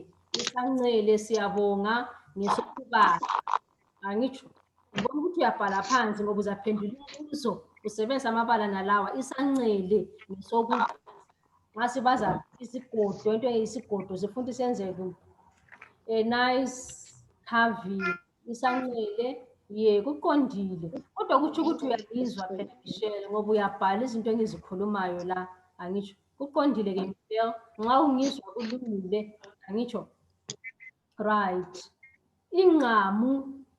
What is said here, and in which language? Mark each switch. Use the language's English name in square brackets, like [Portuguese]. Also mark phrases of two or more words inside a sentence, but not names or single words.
[North Ndebele] siyabonga ngesokubaza angitsho ngibona ukuthi uyabhala phansi ngoba uzaphendula imibuzo usebenzisa amabala nalawa isancele ngesokubaza nxa sibaza isigodo into eyisigodo sifuna isenzeke [English] a nice carving [North Ndebele] isancele ye kuqondile kodwa kuthi ukuthi uyalizwa phela Michelle ngoba uyabhala izinto engizikhulumayo la angitsho kuqondile ke Michelle nxa ungizwa kulungile angitsho right inqamu